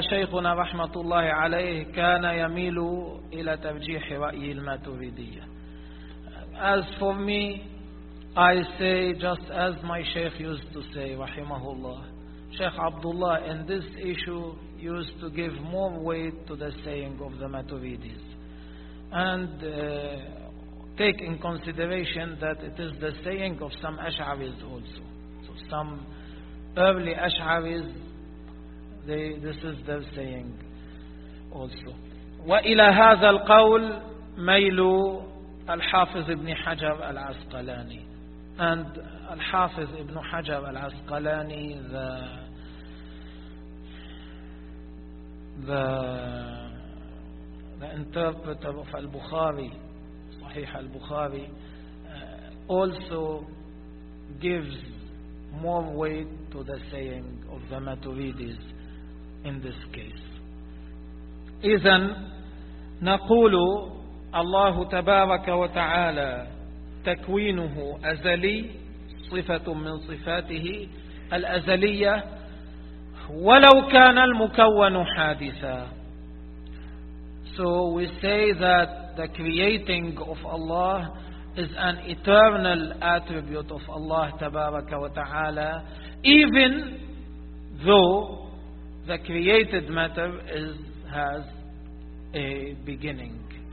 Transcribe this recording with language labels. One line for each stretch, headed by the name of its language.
Arabic: شيخنا رحمة الله عليه كان يميل إلى ترجيح رأي الماتوريدية.
English: As for me, I say just as my sheikh used to say
Arabic: رحمه الله.
English: Sheikh Abdullah in this issue used to give more weight to the saying of the Maturidis and take in consideration that it is the saying of some Ash'aris also. So some early Ash'aris, this is their saying also.
Arabic: وإلى هذا القول ميل الحافظ ابن حجر العسقلاني.
English: And الحافظ ابن حجر العسقلاني, the interpreter of Al-Bukhari, Sahih Al-Bukhari, also gives more weight to the saying of the Maturidis in this case.
Arabic: إذن نقول الله تبارك وتعالى تكوينه أزلي صفة من صفاته الأزلية وَلَوْ كَانَ الْمُكَوَّنُ حَادِثًا.
English: So we say that the creating of Allah is an eternal attribute of Allah
Arabic: تبارك وتعالى,
English: even though the created matter has a beginning.